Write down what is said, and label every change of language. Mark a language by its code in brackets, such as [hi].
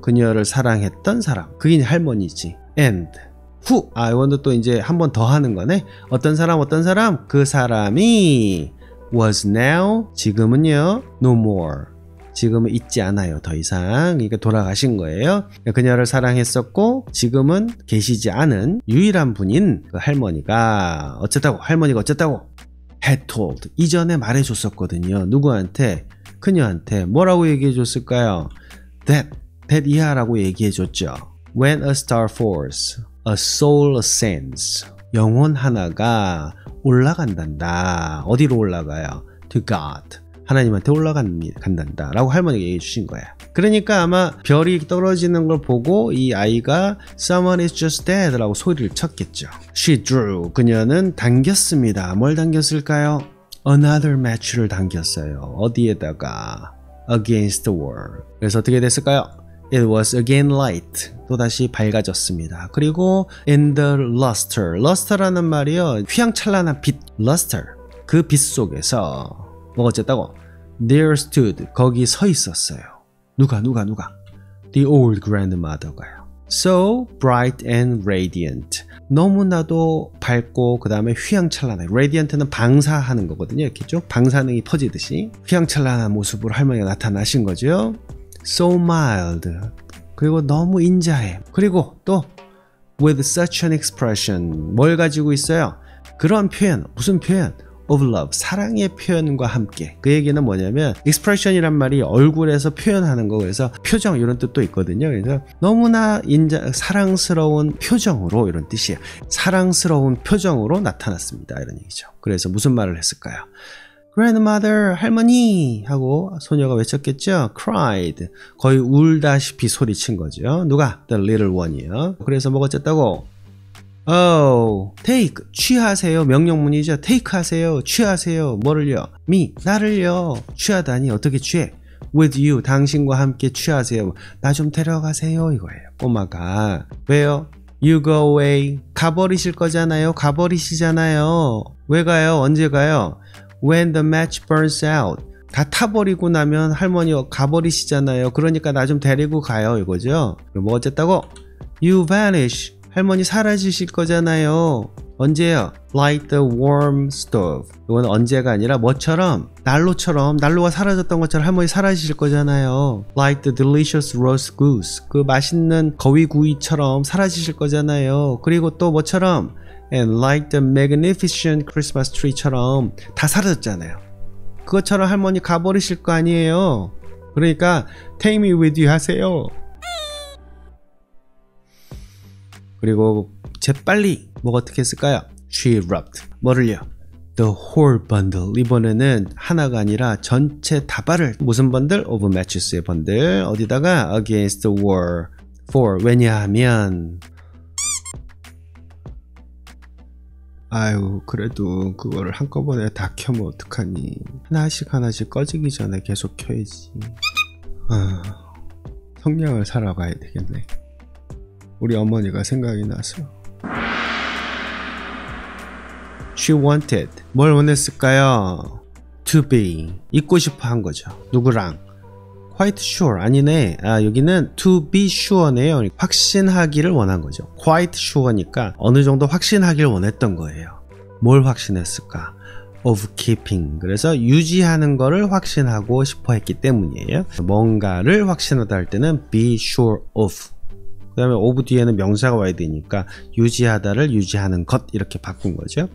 [ko] 그녀를 사랑했던 사람. 그게 할머니지. [en] and who. [ko] 이거는 또 이제 한 번 더 하는 거네. 어떤 사람? 그 사람이 [en] was now, [ko] 지금은요, [en] no more. [ko] 지금은 있지 않아요. 더 이상. 그러니까 돌아가신 거예요. 그녀를 사랑했었고 지금은 계시지 않은 유일한 분인 그 할머니가 할머니가 어쨌다고? [en] had told, [ko] 이전에 말해줬었거든요. 누구한테? 그녀한테. 뭐라고 얘기해줬을까요? that 이하라고 얘기해줬죠. [en] When a star falls, a soul ascends. [ko] 영혼 하나가 올라간단다. 어디로 올라가요? [en] To God. [ko] 하나님한테 올라간단다 라고 할머니가 얘기해 주신 거야. 그러니까 아마 별이 떨어지는 걸 보고 이 아이가 [en] Someone is just dead [ko] 라고 소리를 쳤겠죠. [en] She drew, [ko] 그녀는 당겼습니다. 뭘 당겼을까요? [en] Another match [ko] 를 당겼어요. 어디에다가? [en] Against the wall. [ko] 그래서 어떻게 됐을까요? [en] It was again light. [ko] 또다시 밝아졌습니다. 그리고 [en] in the luster. [ko] luster라는 말이요, 휘황찬란한 빛. [en] luster. [ko] 그 빛 속에서 뭐가 어쨌다고? [en] There stood, [ko] 거기 서 있었어요. 누가? [en] The old grandmother가요. So bright and radiant. [ko] 너무나도 밝고 그 다음에 휘황찬란해. radiant는 방사하는 거거든요. 이렇게 쭉 방사능이 퍼지듯이 휘황찬란한 모습으로 할머니가 나타나신 거죠. [en] So mild. [ko] 그리고 너무 인자해. 그리고 또 [en] with such an expression. [ko] 뭘 가지고 있어요? 그런 표현. 무슨 표현? [en] of love, [ko] 사랑의 표현과 함께. 그 얘기는 뭐냐면 expression이란 말이 얼굴에서 표현하는 거, 그래서 표정 이런 뜻도 있거든요. 그래서 너무나 사랑스러운 표정으로, 이런 뜻이에요. 사랑스러운 표정으로 나타났습니다, 이런 얘기죠. 그래서 무슨 말을 했을까요? Grandmother, 할머니 하고 소녀가 외쳤겠죠. cried, 거의 울다시피 소리친 거죠. 누가? [en] The little one이요. [ko] 그래서 뭐가 어쨌다고? [en] Oh, take [ko] 취하세요. 명령문이죠. take 하세요. 취하세요. 뭐를요? me 나를요. 취하다니 어떻게 취해? [en] with you [ko] 당신과 함께 취하세요. 나 좀 데려가세요 이거예요. 꼬마가 왜요? [en] You go away [ko] 가버리실 거잖아요. 가버리시잖아요. 왜 가요? 언제 가요? [en] When the match burns out [ko] 다 타버리고 나면 할머니가 가버리시잖아요. 그러니까 나 좀 데리고 가요 이거죠. 뭐 어쨌다고? [en] You vanish [ko] 할머니 사라지실 거잖아요. 언제요? [en] Like the warm stove [ko] 이건 언제가 아니라 뭐처럼? 난로처럼 난로가 사라졌던 것처럼 할머니 사라지실 거잖아요. [en] Like the delicious roast goose [ko] 그 맛있는 거위구이처럼 사라지실 거잖아요. 그리고 또 뭐처럼? [en] And like the magnificent Christmas tree처럼 [ko] 다 사라졌잖아요. 그것처럼 할머니 가버리실 거 아니에요. 그러니까 [en] take me with you [ko] 하세요. 그리고 재빨리 뭐가 어떻게 했을까요? [en] She rubbed [ko] 뭐를요? [en] The whole bundle [ko] 이번에는 하나가 아니라 전체 다발을 무슨 번들? Of matches의 번들 어디다가? [en] Against the wall for [ko] 왜냐하면 아유 그래도 그거를 한꺼번에 다 켜면 어떡하니 하나씩 꺼지기 전에 계속 켜야지. 성냥을 사러 가야 되겠네. 우리 어머니가 생각이 나서. [en] She wanted [ko] 뭘 원했을까요? [en] To be [ko] 있고 싶어 한 거죠. 누구랑? [en] Quite sure [ko] 아니네. 여기는 [en] to be sure [ko] 네요. 확신하기를 원한 거죠. Quite sure니까 어느 정도 확신하기를 원했던 거예요. 뭘 확신했을까? [en] Of keeping [ko] 그래서 유지하는 거를 확신하고 싶어 했기 때문이에요. 뭔가를 확신하다 할 때는 be sure of 그 다음에 of 뒤에는 명사가 와야 되니까 유지하다를 유지하는 것 이렇게 바꾼 거죠.